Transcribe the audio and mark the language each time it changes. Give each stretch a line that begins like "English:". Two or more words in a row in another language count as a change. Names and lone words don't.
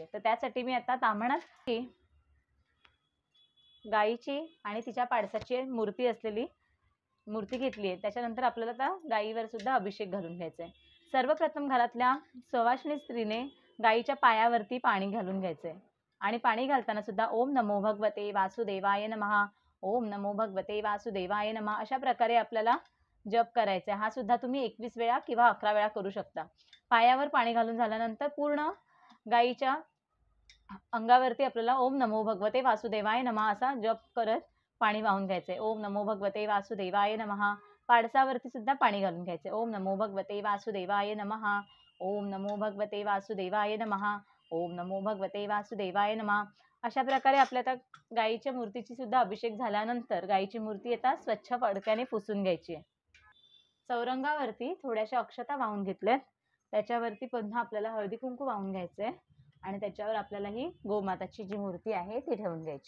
Marathi: तर त्यासाठी मी आता ताम्हणात गायीची आणि तिच्या पाडसाची मूर्ती असलेली मूर्ती घेतली आहे। त्याच्यानंतर आपल्याला आता गायीवर सुद्धा अभिषेक घालून घ्यायचा आहे। सर्वप्रथम घरातल्या सवाष्णी स्त्रीने गायीच्या पायावरती पाणी घालून घ्यायचे आणि पाणी घालताना सुद्धा
Sanskrit: ओम नमो भगवते वासुदेवाय नमः, ओम नमो भगवते वासुदेवाय नमः
Marathi: अशा प्रकारे आपल्याला जप करायचा आहे. हा सुद्धा तुम्ही 21 वेळा किंवा 11 वेळा करू शकता. पायावर पाणी घालून झाल्यानंतर पूर्ण गायीच्या अंगावरती आपल्याला
Sanskrit: ओम नमो भगवते वासुदेवाय नमः
Marathi: असा जप करत पाणी वाहून घ्यायचंय.
Sanskrit: ओम नमो भगवते वासुदेवाय नमः.
Marathi: पाडसावरती सुद्धा पाणी घालून घ्यायचंय.
Sanskrit: ओम नमो भगवते वासुदेवाय नमः, ओम नमो भगवते वासुदेवाय नमः, ओम नमो भगवते वासुदेवाय नमः.
Marathi: अशा प्रकारे आपल्या आता गायीच्या मूर्तीची सुद्धा अभिषेक झाल्यानंतर गायीची मूर्ती आता स्वच्छ फडक्याने पुसून घ्यायची आहे. चौरंगावरती थोड्याशा अक्षता वाहून घेतल्यात, त्याच्यावरती पुन्हा आपल्याला हळदी कुंकू वाहून घ्यायचंय आणि त्याच्यावर आपल्याला ही गोमाताची जी मूर्ती आहे ती ठेवून घ्यायची.